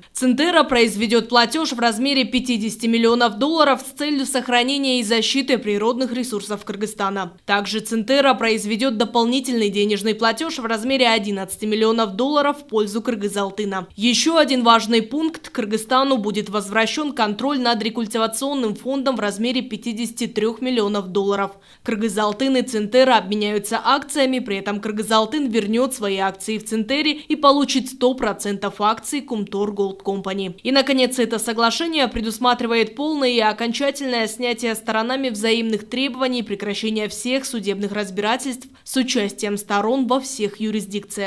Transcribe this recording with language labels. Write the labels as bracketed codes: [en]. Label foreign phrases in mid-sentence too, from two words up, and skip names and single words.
[ru] Центера произведет платеж в размере $50 миллионов с целью сохранения и защиты природных ресурсов Кыргызстана. Также Центера произведет дополнительный денежный платеж в размере $11 миллионов в пользу Кыргыз-Алтына. Еще один важный пункт: Кыргызстану будет возвращен контроль над рекультивационным фондом в размере $53 миллионов. Кыргыз-Алтын и Центера обменяются акциями, при этом Кыргыз-Алтын вернет свои акции в Центере и получит 100% акций Кумтор Голд Компани. И, наконец, это соглашение предусматривает полное и окончательное снятие сторонами взаимных требований, прекращение всех судебных разбирательств с участием сторон во всех юрисдикциях.